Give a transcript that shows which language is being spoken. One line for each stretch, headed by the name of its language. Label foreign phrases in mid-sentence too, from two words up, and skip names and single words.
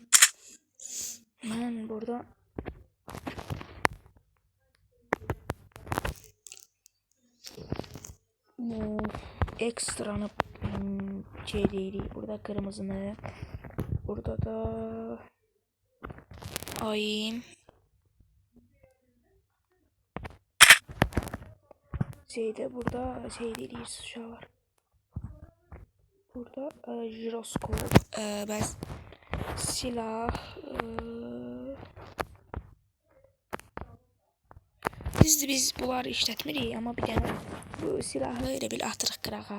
Turkish: Ben burada bu ekstranı şey değil. Burada kırmızını. Burada da ay şeyde burada şey değil uşaqlar.
Azerbaijani: Burada jiroskop, silah, Düzdür, biz bunları işlətmirik, amma bir dənə bu silahı elə bil atırıq qırağa.